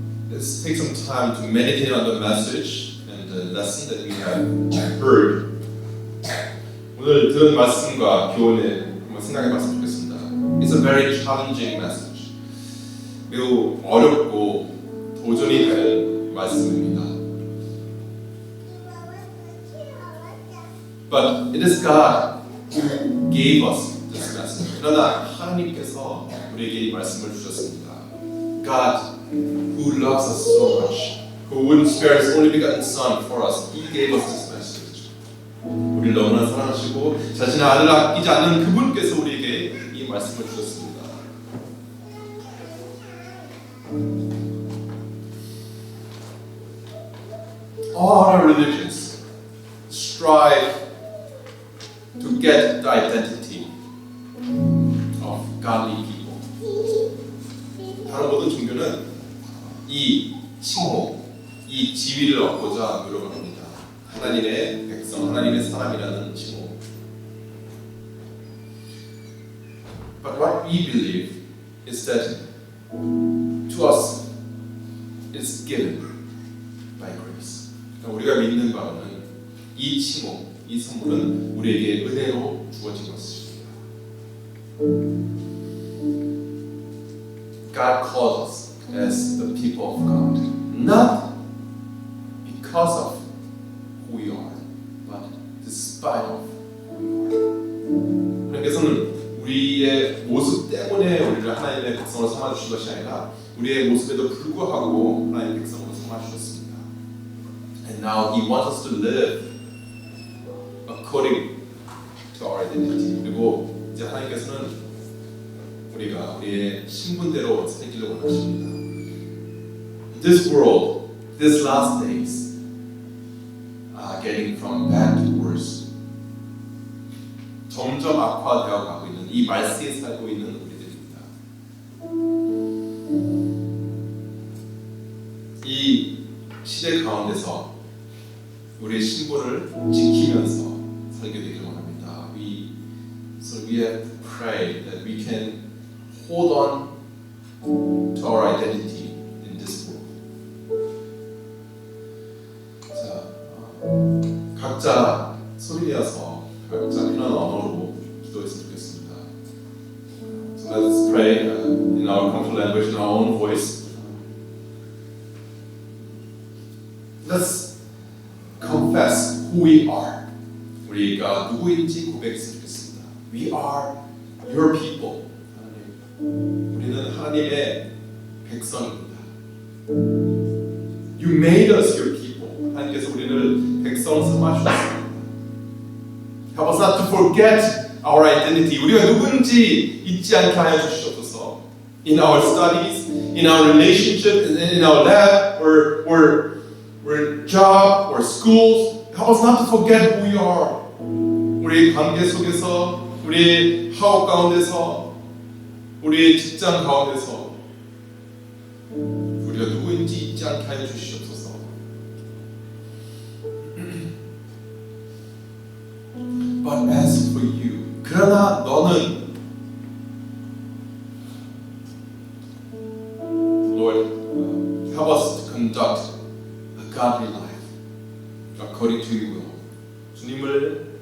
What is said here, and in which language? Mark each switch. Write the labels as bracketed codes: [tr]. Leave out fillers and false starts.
[en] Let's take some time to meditate on the message and the lesson that we have heard. [ko] 오늘 들은 말씀과 교훈을 한번 생각해 봤으면 좋겠습니다. [en] It's a very challenging message. [ko] 매우 어렵고 도전이 되는 말씀입니다. [en] But it is God who gave us this message. [ko] 그러나 하나님께서 우리에게 이 말씀을 주셨습니다. [en] God who loves us so much, who wouldn't spare His only begotten Son for us, He gave us this message. [ko] 우리를 너무나 사랑하시고 자신의 아들을 아끼지 않는 그분께서 우리에게 이 말씀을 주셨습니다. [en] All our religions strive to get the identity of godly people. [ko] 다른 모든 종교는 이 칭호, 이 지위를 얻고자 노력을 합니다. 하나님의 백성, 하나님의 사람이라는 칭호. [en] But what we believe is that to us it's given by grace. [ko] 우리가 믿는 바는 이 칭호, 이 선물은 우리에게 은혜로 주어진 것입니다. [en] God calls us as the people of God, not because of who we are, but despite of who we are. [ko] 하나님께서는 우리의 모습 때문에 우리를 하나님의 백성으로 삼아주신 것이 아니라 우리의 모습에도 불구하고 하나님의 백성으로 삼아주셨습니다. [en] And now He wants us to live according to our identity. [ko] 그리고 이제 하나님께서는 우리가 우리의 신분대로 살기를 원하십니다. [en] This world, these last days, are getting from bad to worse. [ko] 점점 악화되어 가고 있는 이 말세에 살고 있는 우리들입니다. 이 시대 가운데서 우리의 신분을 지키면서 살게 되기를 원합니다. [en] So we have to pray that we can hold on to our identity in this world. [ko] 자, 각자 소리 내어서 각자 편한 언어로 기도했으면 좋겠습니다. [en] So let's pray in our comfortable language, in our own voice. Let's confess who we are. [ko] 우리가 누구인지 고백했으면 좋겠습니다. [en] We are your people. [ko] 우리는 하나님의 백성입니다. [en] You made us your people. [ko] 하나님께서 우리를 백성 삼아주셨습니다. [en] Help us not to forget our identity. [ko] 우리가 누군지 잊지 않게 하여 주시옵소서. [en] In our studies, in our relationship, in our lab, or job, or schools. Help us not to forget who we are. [ko] 우리의 관계 속에서, 우리의 학업 가운데서, 우리의 직장 가운데서 우리가 누구인지 잊지 않게 하여 주시옵소서. [en] But as for you, [ko] 그러나 너는 [en] Lord, help us to conduct a godly life according to your will.